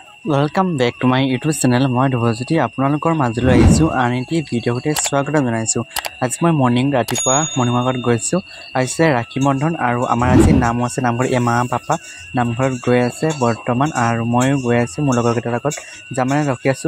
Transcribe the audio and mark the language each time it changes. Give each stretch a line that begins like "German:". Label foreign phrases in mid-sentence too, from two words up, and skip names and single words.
English: Welcome back to my YouTube channel
Assamese: मैं ध्रुवज्योति आपनलोকৰ মাজলৈ আহিছো আন এটি ভিডিঅ' সৈতে স্বাগতম জনাইছো। আজি মই মৰ্নিং ৰাতিপুৱা মৰ্নিং ৱাকত গৈছো। আজি ৰাখি বন্ধন আৰু আমাৰ আজি নাম আছে নামঘৰ এমা পাপা নামঘৰত গৈ আছে বৰ্তমান আৰু ময়ো গৈ আছো মোৰ লগৰ কেইটাৰ লগত জামানে ৰখি আছো।